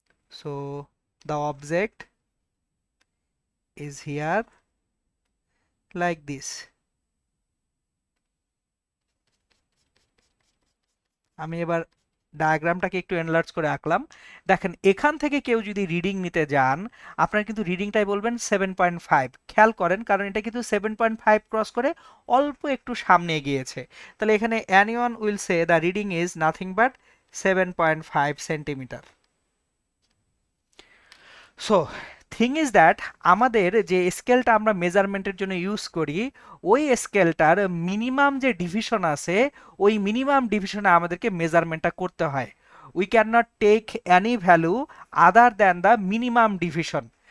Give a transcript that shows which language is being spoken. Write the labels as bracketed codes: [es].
[en] So the object is here like this. [bn] আমি এবার ডায়াগ্রামটাকে একটু এনলার্জ করে আঁকলাম। দেখেন এখান থেকে কেউ যদি রিডিং নিতে যান, আপনার কিন্তু রিডিংটাই বলবেন 7.5। খেয়াল করেন, কারণ এটা কিন্তু 7.5 ক্রস করে অল্প একটু সামনে গিয়েছে। তাহলে এখানে [en] anyone will say the reading is nothing but 7.5 centimetre. So thing is that [bn] আমাদের যে স্কেলটা আমরা মেজারমেন্টের জন্য ইউজ করি, ওই স্কেলটার মিনিমাম যে ডিভিশন আছে, ওই মিনিমাম ডিভিশনে আমাদেরকে মেজারমেন্টটা করতে হয়। [en] We can not take any value other than the minimum division.